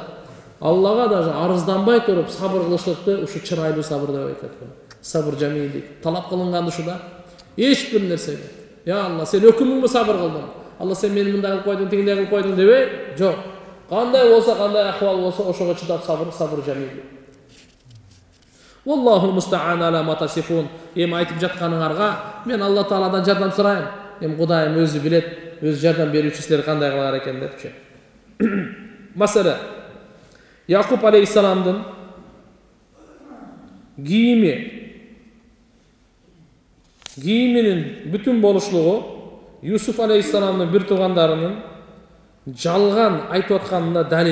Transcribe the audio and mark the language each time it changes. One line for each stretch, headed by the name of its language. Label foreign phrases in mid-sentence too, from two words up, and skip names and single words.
Kyrgyz: Аллага даже арызданбай туруп сабыр кылышлыкты ушу чырайлуу сабыр деп айтат. Сабыр жамил дейт. Талап кылынган ушуда. Эч бир нерсеге. Я Алла, сен өкүмүңбү сабыр кылдың? Алла, сен мени мындай кылып койдуң, тигиндей кылып койдуң дебей? Жок. Кандай болсо, кандай акыбал болсо, ошого чыдап сабыр жамил.
Arabic: والله المستعان على ما تصفون.
Kyrgyz: Эми айтып жатканыңарга мен Алла Тааладан жардам сурайм. Эми Кудайым өзү билет, өзү жардам берүүчү, силер кандай кылар экен депчи. Масала Якуб алейхиссаламдын кийиминин бүтүн болушлугу Юсуф алейхиссаламдын бир туугандарынын жалган айтып атканына далил.